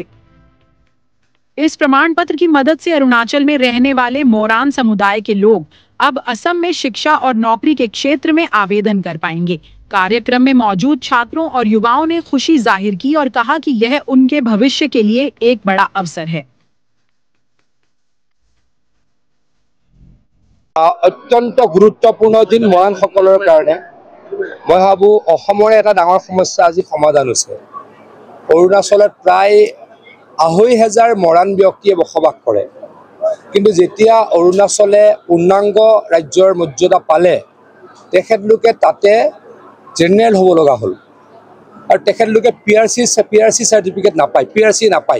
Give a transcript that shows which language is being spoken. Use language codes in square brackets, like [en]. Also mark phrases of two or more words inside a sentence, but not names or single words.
[hi] इस प्रमाण पत्र की मदद से अरुणाचल में रहने वाले मोरान समुदाय के लोग अब असम में शिक्षा और नौकरी के क्षेत्र में आवेदन कर पाएंगे। कार्यक्रम में मौजूद छात्रों और युवाओं ने खुशी जाहिर की और कहा कि यह उनके भविष्य के लिए एक बड़ा अवसर है। अत्यंत गुरुत्वपूर्ण दिन मरान [as] सकলৰ কাৰণে মই ভাবো অসমৰ এটা ডাঙৰ সমস্যা আজি সমাধান হৈছে। অৰুণাচলত প্ৰায় ২৫০০ মৰাণ ব্যক্তিয়ে বসবাস কৰে, কিন্তু যেতিয়া অৰুণাচলে পূৰ্ণাংগ ৰাজ্যৰ মৰ্যাদা পালে তেখেতলোকে তাতে জেনেৰেল হ'ব লগা হ'ল আৰু তেখেতলোকে পিআৰচি চাৰ্টিফিকেট নাপায়, পিআৰচি নাপায়।